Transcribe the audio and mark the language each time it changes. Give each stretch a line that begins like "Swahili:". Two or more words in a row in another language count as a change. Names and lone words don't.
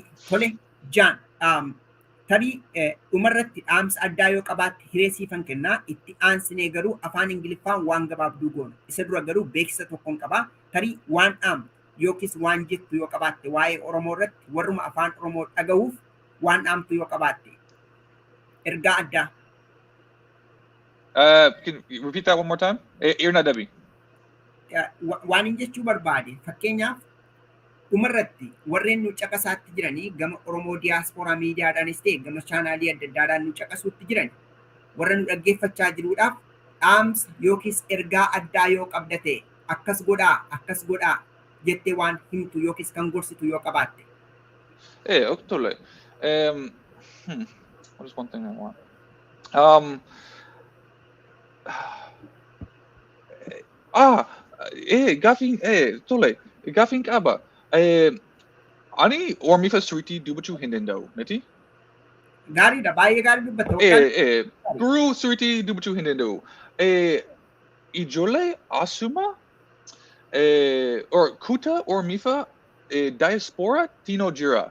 Oromo: Tole Jaan tarii dhumarratti dhaamsa addaa yoo qabaatte hiree siifan kennaa itti aansinee garuu afaan Ingiliffaan waan gabaabduu goona. Isa dura garuu beeksisa tokkoon qabaa. Tarii waan dhaamtu yookiis waan jettu yoo qabaatte waa'ee Oromoo irratti warruma afaan Oromoo dhaga'uuf waan dhaamtu yoo qabaatte ergaa addaa.
English: Can you repeat that one more time?
Oromo: Irna Dabi. Waan hin jechuu barbaade fakkeenyaaf dhumarratti warreen nu caqasaatti jiranii gama Oromoo diyaaspooraa miidiyaadhaanis ta'e gama chaanaalii adda addaadhaan nu caqasuutti jiran warra nu dhaggeeffachaa jiruudhaaf dhaamsa yookiis ergaa addaa yoo qabda ta'e akkas godhaa jettee waan himtu yookiis kan gorsitu yoo qabaatte. Tole.
English: What is one thing I want?
Oromo: Tole. Gaafiin qaba. Ani Oromiyaa turtii dubbachuu hin danda'u, miti? Gaariidha, baay'ee gaarii dubbatta. Biroo turtii dubbachuu hin danda'u. Ijoollee asuma kutaa Oromiyaa diaspora tino jira.